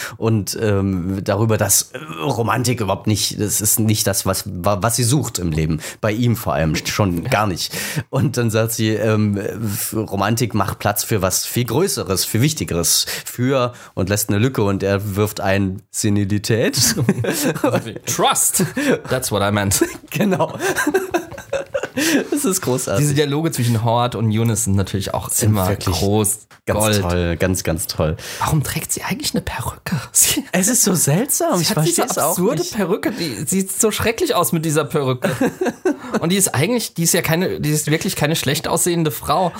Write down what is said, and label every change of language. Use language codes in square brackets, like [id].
[de] Und darüber, dass Romantik überhaupt nicht, das ist nicht das, was sie sucht im Leben. Bei ihm vor allem schon gar nicht. Und dann sagt sie, Romantik macht Platz für was viel Größeres, für Wichtigeres. Und lässt eine Lücke und er wirft ein Senilität. [en] Trust, that's what I meant. [de] Genau. Das ist großartig. Diese Dialoge zwischen Howard und Eunice sind natürlich auch immer groß. Ganz toll, ganz, ganz toll. Warum trägt sie eigentlich eine Perücke? Es ist so seltsam. Sie hat diese absurde Perücke. Die sieht so schrecklich aus mit dieser Perücke. Und die ist wirklich keine schlecht aussehende Frau.